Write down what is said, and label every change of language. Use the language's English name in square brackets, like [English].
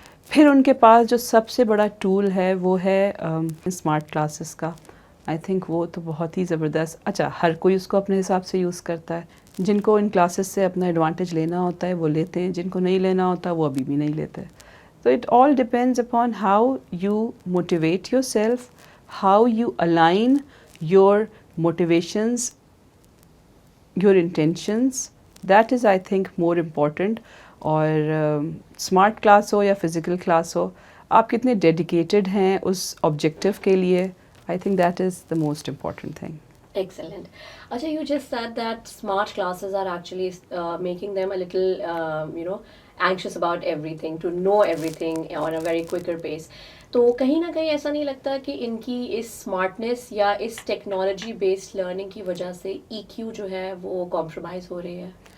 [Urdu] پھر ان کے پاس جو سب سے بڑا ٹول ہے وہ ہے اسمارٹ کلاسز کا. [English] I think [Urdu] وہ تو بہت ہی زبردست. اچھا، ہر کوئی اس کو اپنے حساب سے یوز کرتا ہے. جن کو ان کلاسز سے اپنا ایڈوانٹیج لینا ہوتا ہے وہ لیتے ہیں، جن کو نہیں لینا ہوتا وہ ابھی بھی نہیں لیتے. [English] So it all depends upon how you motivate yourself, how you align your motivations, your intentions. That is, I think, more important. [Urdu] اور اسمارٹ کلاس ہو یا فزیکل کلاس ہو، آپ کتنے ڈیڈیکیٹڈ ہیں اس آبجیکٹیو کے لیے، [English] I think that is the most important thing. Excellent. Acha, you just said that smart classes are actually making them a little, anxious about everything, to know everything on a very quicker pace. [Urdu] تو کہیں نہ کہیں ایسا نہیں لگتا کہ ان کی اس smartness یا اس ٹیکنالوجی بیسڈ لرننگ کی وجہ سے ای کیو جو ہے وہ کمپرومائز ہو رہی ہے؟